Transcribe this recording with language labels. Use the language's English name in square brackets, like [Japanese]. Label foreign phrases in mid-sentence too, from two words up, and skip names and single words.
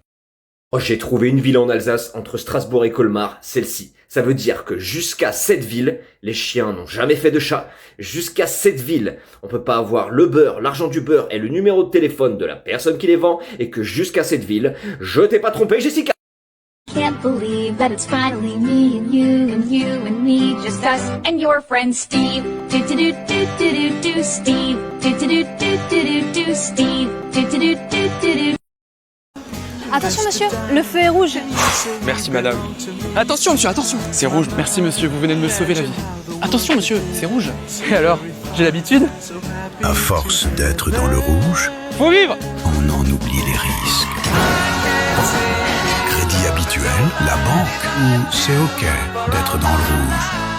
[French] Oh, j'ai trouvé une ville en Alsace entre Strasbourg et Colmar, celle-ci. Ça veut dire que jusqu'à cette ville, les chiens n'ont jamais fait de chat. Jusqu'à cette ville, on peut pas avoir le beurre, l'argent du beurre et le numéro de téléphone de la personne qui les vend. Et que jusqu'à cette ville, je t'ai pas trompé, Jessica. [English] Can't believe that it's finally me and you and me, just us and your friend Steve. Do do do do do do do Steve. Do do do do do do do Steve. Do do do do do do. [French] Attention monsieur, le feu est rouge. Merci madame. Attention monsieur, attention. C'est rouge. Merci monsieur, vous venez de me sauver la vie. Attention monsieur, c'est rouge. Et alors, j'ai l'habitude. À force d'être dans le rouge, faut vivre. On en oublie les risques. Crédit habituel, la banque, où c'est ok d'être dans le rouge.